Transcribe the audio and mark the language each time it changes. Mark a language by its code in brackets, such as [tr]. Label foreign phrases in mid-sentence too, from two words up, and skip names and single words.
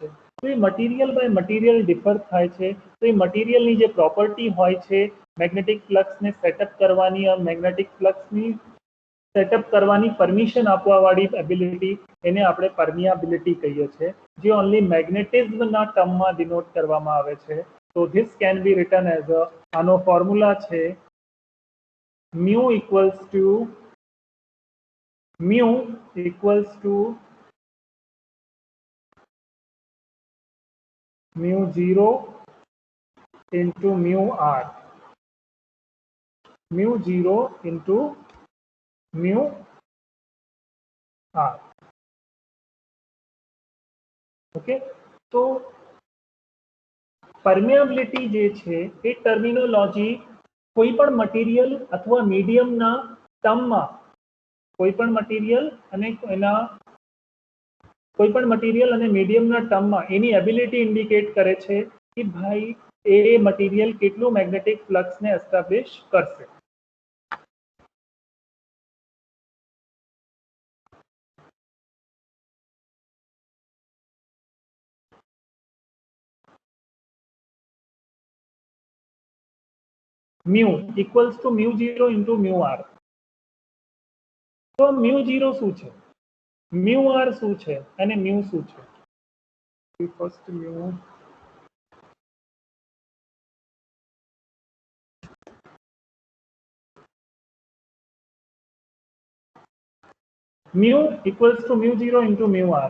[gu] તો એ [en] material by material differ [gu] થાય છે. તો એ મટીરિયલની જે પ્રોપર્ટી હોય છે [en] magnetic fluxne [gu] સેટઅપ કરવાની, [en] magnetic fluxni [gu] સેટઅપ કરવાની પરમિશન આપવાવાળી એબિલિટી, એને આપણે પરમિયાબિલિટી કહીએ છીએ, જે [en] only magnetismna [gu] ટર્મમાં ડિનોટ કરવામાં આવે છે. [en] તો this can be written as a, આનો ફોર્મ્યુલા છે mu equals to mu mu 0 into mu r. Mu 0 into mu r. [gu] ઓકે, તો પરમિયાબિલિટી જે છે એ ટર્મિનોલોજી કોઈ પણ મટીરિયલ અથવા મીડિયમના ટર્મમાં, કોઈ પણ મટીરિયલ અને એના કોઈ પણ મટીરિયલ અને મીડિયમના ટર્મમાં એની એબિલિટી ઇન્ડિકેટ કરે છે કે ભાઈ એ મટીરિયલ કેટલું મેગ્નેટિક ફ્લક્સને એસ્ટાબ્લિશ કરશે. [en] mu equals to mu 0 into mu r. [gu] તો mu 0 શું છે, mu r શું છે અને mu શું છે? [en] ફર્સ્ટ mu equals to mu 0 into mu r.